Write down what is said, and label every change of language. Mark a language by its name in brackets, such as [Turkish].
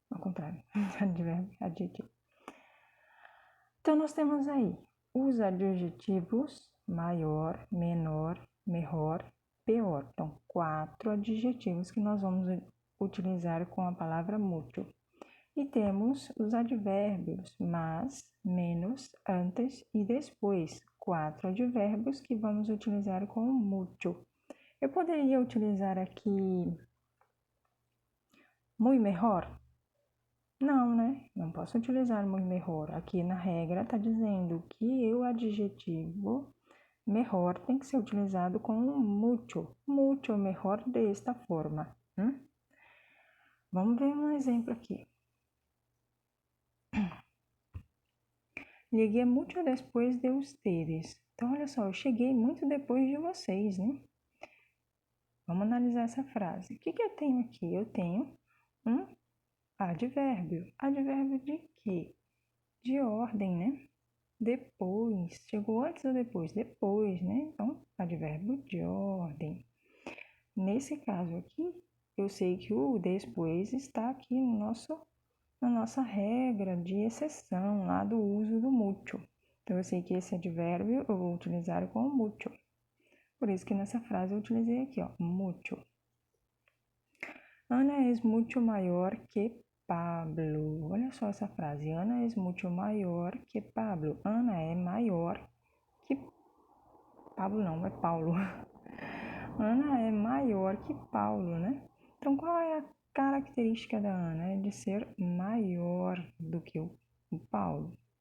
[Portuguese] Ao contrário, advérbio, adjetivo. Então, nós temos aí os adjetivos maior, menor, melhor, pior. Então, 4 adjetivos que nós vamos utilizar com a palavra mucho. E temos os advérbios mas, menos, antes e depois. 4 advérbios que vamos utilizar com mucho. Eu poderia utilizar aqui muy mejor? Não, né? Não posso utilizar muy mejor. Aqui na regra está dizendo que o adjetivo mejor tem que ser utilizado com mucho. Mucho mejor desta forma. Vamos ver um exemplo aqui. [Spanish] Llegué mucho después de ustedes. [Portuguese] Então, olha só, eu cheguei muito depois de vocês, né? Vamos analisar essa frase. O que eu tenho aqui? Eu tenho um advérbio. Advérbio de quê? De ordem, né? Depois. Chegou antes ou depois? Depois, né? Então, advérbio de ordem. Nesse caso aqui, eu sei que o depois está aqui na nossa regra de exceção, lá do uso do mucho. Então, eu sei que esse advérbio eu vou utilizar com mucho. Por isso que nessa frase eu utilizei aqui, ó, mucho. [Spanish] Ana es mucho maior que Pablo. Olha só essa frase. Ana es mucho maior que Pablo. [Portuguese] Ana é maior que Pablo, não, é Paulo. Ana é maior que Paulo, né? Então, qual é a característica da Ana? É de ser maior do que o Paulo.